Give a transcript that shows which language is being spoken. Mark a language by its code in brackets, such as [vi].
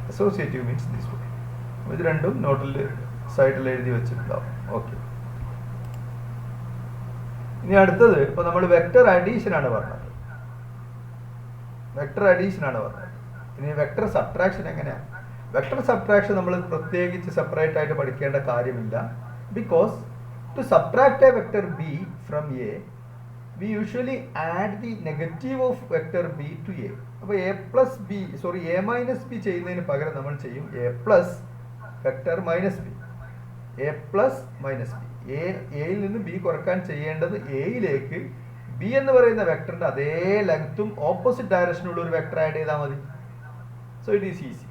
[en] Associative means this way. [ml] ഇത് രണ്ടും നോട്ടിൽ സൈഡിൽ എഴുതി വെച്ചിട്ടുണ്ടാവും. ഓക്കെ, ഇനി അടുത്തത് ഇപ്പോൾ നമ്മൾ വെക്ടർ അഡീഷൻ ആണ് പറഞ്ഞത്. വെക്ടർ അഡീഷൻ ആണ് പറഞ്ഞത്. ഇനി വെക്ടർ സബ്ട്രാക്ഷൻ എങ്ങനെയാണ്? വെക്ടർ സബ്ട്രാക്ഷൻ നമ്മൾ പ്രത്യേകിച്ച് സെപ്പറേറ്റ് ആയിട്ട് പഠിക്കേണ്ട കാര്യമില്ല. [en] Because to subtract a vector b from a we usually add the negative of vector b to a. [ml] അപ്പോൾ a minus b ചെയ്യുന്നതിന് പകരം നമ്മൾ ചെയ്യും a plus vector minus B. a plus minus B. എയിൽ നിന്ന് ബി കുറക്കാൻ ചെയ്യേണ്ടത് എയിലേക്ക് ബി എന്ന് പറയുന്ന വെക്ടറിന്റെ അതേ ലെങ്ത്തും ഓപ്പോസിറ്റ് ഡയറക്ഷനുള്ള ഒരു വെക്ടർ ആഡ് ചെയ്താൽ മതി. [en] So it is easy.